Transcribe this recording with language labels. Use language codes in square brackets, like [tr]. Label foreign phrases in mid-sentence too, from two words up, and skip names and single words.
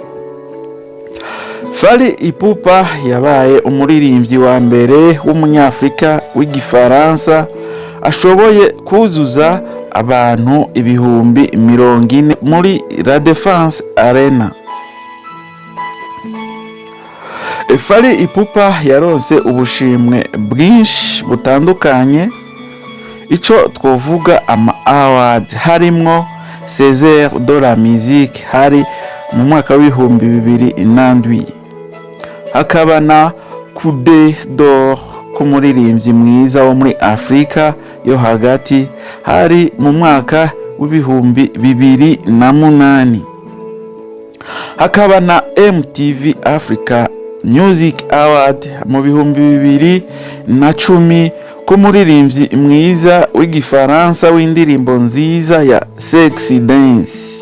[rn] Fally Ipupa yabaye umuririmbyi wa mbere w'umunyafrika w'igifaransa ashoboye kuzuza abantu ibihumbi 40 muri La Défense Arena. Fally Ipupa yaronse ubushimwe bwinshi butandukanye, ico twovuga ama award harimwo César de la musique hari mu mwaka w'ibihumbi 2007, hakaba na Coude d'Or k'umuririmbyi mwiza wo muri Afrika yo hagati hari mu mwaka w'ibihumbi 2008, hakaba na MTV Africa Music Award mu bihumbi 2010 k'umuririmbyi mwiza w'igifaransa w'indirimbo nziza ya Sexy Dance.